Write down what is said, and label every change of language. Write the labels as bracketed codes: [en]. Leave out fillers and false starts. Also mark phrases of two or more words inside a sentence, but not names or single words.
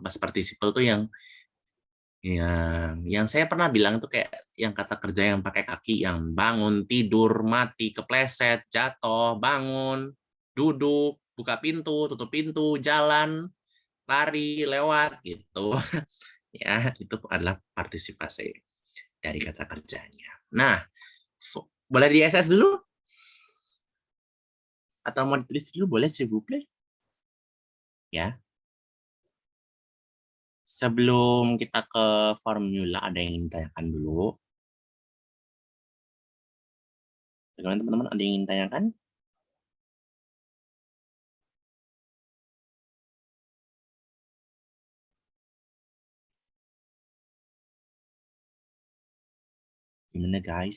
[en] Past participle [id] tuh yang saya pernah bilang tuh kayak yang kata kerja yang pakai kaki, yang bangun, tidur, mati, kepleset, jatuh, bangun, duduk, buka pintu, tutup pintu, jalan, lari, lewat gitu. Ya, itu adalah partisipasi dari kata kerjanya. Nah, boleh di SS dulu atau mau ditulis dulu boleh [fr] s'il vous plaît? [id] Ya. Sebelum kita ke formula ada yang ingin ditanyakan dulu. Bagaimana teman-teman, ada yang ingin tanyakan? Gimana guys?